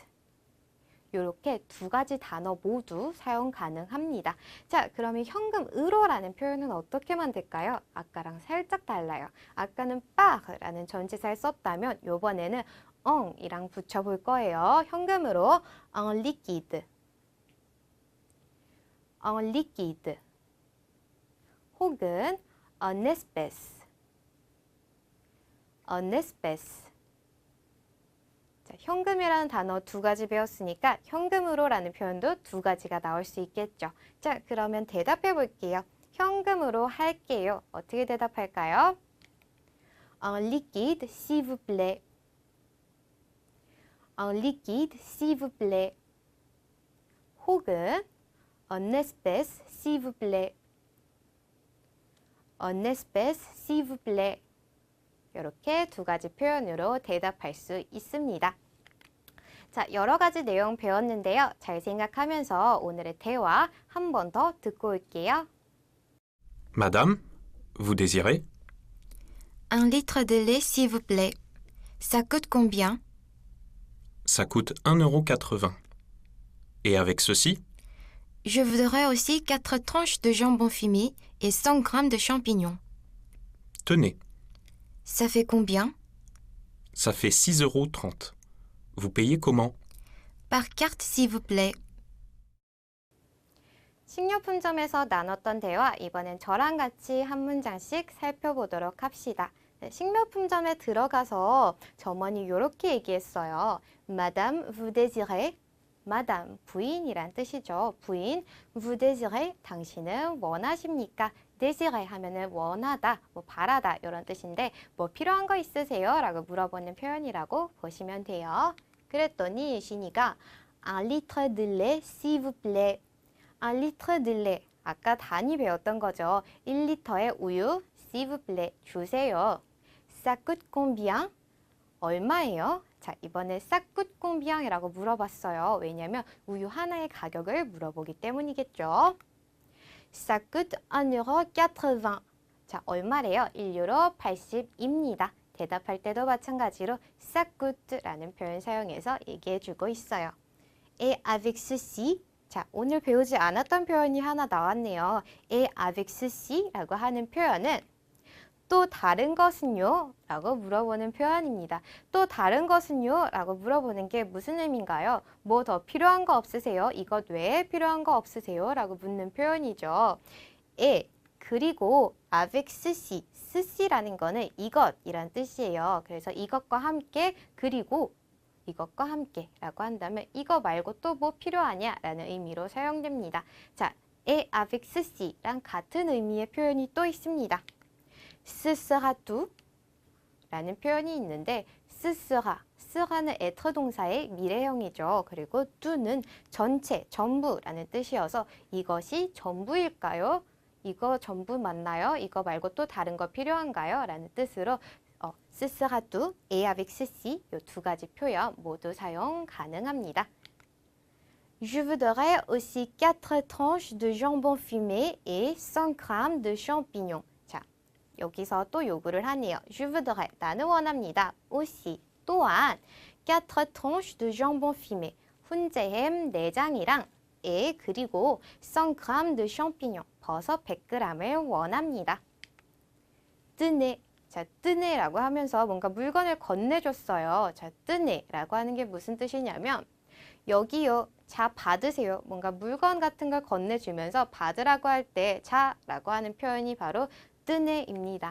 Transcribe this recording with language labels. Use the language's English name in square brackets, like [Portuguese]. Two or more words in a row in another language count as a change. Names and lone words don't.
[Korean] 이렇게 두 가지 단어 모두 사용 가능합니다. 자, 그러면 현금으로라는 표현은 어떻게 만들까요? 아까랑 살짝 달라요. 아까는 par라는 전치사를 썼다면 이번에는 en이랑 붙여볼 거예요. [French] 현금으로 en liquide. en liquide. 혹은 en espèce. en espèce. [Korean] 자, 현금이라는 단어 두 가지 배웠으니까 현금으로라는 표현도 두 가지가 나올 수 있겠죠. 자, 그러면 대답해 볼게요. 현금으로 할게요. 어떻게 대답할까요? [French] En liquide, s'il vous plaît. En liquide, s'il vous plaît. 혹은 en espèce, s'il vous plaît. En espèce, s'il vous plaît. [Korean] 이렇게 두 가지 표현으로 대답할 수 있습니다. 자, 여러 가지 내용 배웠는데요. 잘 생각하면서 오늘의 대화 한 번 더 듣고 올게요. [French] Madame, vous désirez? 1 litre de lait, s'il vous plaît. Ça coûte combien? Ça coûte 1,80 €. Et avec ceci? Je voudrais aussi 4 tranches de jambon fumé et 100 grammes de champignons. Tenez, Ça fait combien? ça fait 6,30 €. Vous payez comment? Par carte, s'il vous plaît. [Korean] 식료품점에서 나눴던 대화, 이번엔 저랑 같이 한 문장씩 살펴보도록 합시다. 네, 식료품점에 들어가서 점원이 이렇게 얘기했어요. [French] Madame, vous désirez? Madame, [Korean] 부인이란 뜻이죠. 부인, [French] vous désirez? [Korean] 당신은 원하십니까? désirer 하면은 원하다, 뭐 바라다 이런 뜻인데 뭐 필요한 거 있으세요? 라고 물어보는 표현이라고 보시면 돼요. 그랬더니 신이가 [French] un litre de lait s'il vous plaît. un litre de lait. [Korean] 아까 단위 배웠던 거죠. 1리터의 우유 [French] s'il vous plaît. [Korean] 주세요. [French] ça coûte combien? [Korean] 얼마예요? 자, 이번에 [French] ça coûte combien? [Korean] 이라고 물어봤어요. 왜냐면 우유 하나의 가격을 물어보기 때문이겠죠. [French] ça coûte 1,80€. [Korean] 자, 얼마래요? 1유로 80입니다. 대답할 때도 마찬가지로 [French] ça coûte [Korean] 라는 표현 사용해서 얘기해주고 있어요. [French] Et avec ceci. [Korean] 자, 오늘 배우지 않았던 표현이 하나 나왔네요. [French] Et avec ceci [Korean] 라고 하는 표현은 또 다른 것은요? 라고 물어보는 표현입니다. 또 다른 것은요? 라고 물어보는 게 무슨 의미인가요? 뭐 더 필요한 거 없으세요? 이것 외에 필요한 거 없으세요? 라고 묻는 표현이죠. 그리고 [French] avec ceci, [Korean] ceci라는 거는 이것이란 뜻이에요. 그래서 이것과 함께 그리고 이것과 함께 라고 한다면 이거 말고 또 뭐 필요하냐? 라는 의미로 사용됩니다. 자, [French] et avec ceci [Korean] 랑 같은 의미의 표현이 또 있습니다. [French] ce sera tout [Korean] 라는 표현이 있는데 [French] ce sera, [Korean] sera는 être 동사의 미래형이죠. 그리고 tout는 전체, 전부라는 뜻이어서 이것이 전부일까요? 이거 전부 맞나요? 이거 말고 또 다른 거 필요한가요? 라는 뜻으로 [French] ce sera tout et avec ceci [Korean] 이 두 가지 표현 모두 사용 가능합니다. [French] Je voudrais aussi 4 tranches de jambon fumé et 100 grammes de champignons. [Korean] 자, 여기서 또 요구를 하네요. [French] Je voudrais, [Korean] 나는 원합니다. [French] aussi, 또한 4 tranches de jambon fumé, [Korean] 훈제햄 4장이랑 [French] et 그리고 100 grammes de champignons, [Korean] 버섯 100g을 원합니다. [French] tenez. [Korean] 자, 뜨네라고 하면서 뭔가 물건을 건네줬어요. 자, 뜨네라고 하는 게 무슨 뜻이냐면 여기요, 자 받으세요. 뭔가 물건 같은 걸 건네주면서 받으라고 할 때 자라고 하는 표현이 바로 뜨네입니다.